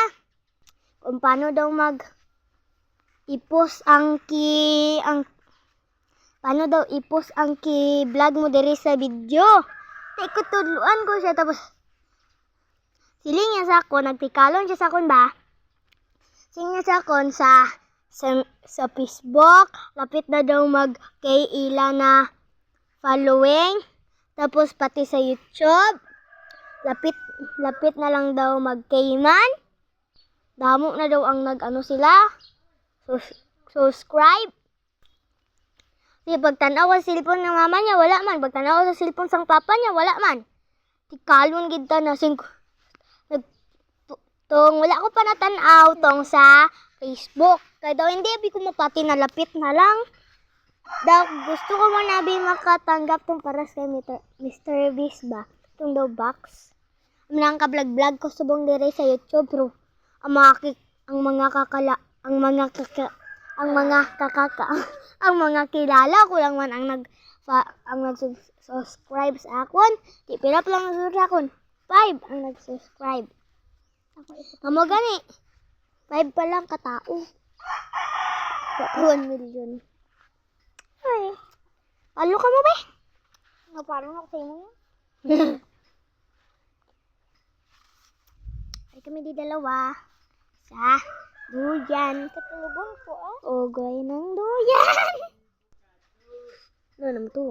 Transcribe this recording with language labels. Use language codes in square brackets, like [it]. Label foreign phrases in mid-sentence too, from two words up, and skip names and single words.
[hil] Kung paano daw ipos ang paano daw ipos ang vlog mo diri sa video. Tay tudluan ko siya tapos siling niya sa ako, nagtikalon siya sa akon ba? Siling niya sa akon sa Facebook, lapit na daw kay ila na following. Tapos pati sa YouTube, lapit na lang daw mag-kayman. Damo na daw ang nag-ano sila. Subscribe. Di pagtanaw sa cellphone ng mama niya, wala man. Pagtanaw sa cellphone sang papa niya, wala man. Tikalon gid ta na tong wala ko pa natanaw tong sa Facebook. Kaya daw hindi abi ko mapati na lapit na lang. Daw gusto ko man abi makatanggap tong para sa Mr. Beast ba. Tong daw box. Ang ka-vlog-vlog ko subong dire sa YouTube pero ang mga kilala ko lang man ang nag-subscribe sa akon. Di pila pa lang sa akon. 5 ang nag-subscribe. Amo gani. 5 pa lang katao. 1 million. Ay. Palo ka mo ba? Napalo na ko sa inyo. Ay kami di dalawa. Sa duyan. Katulubong ko [tl] Ogoy ng duyan. Ano naman to?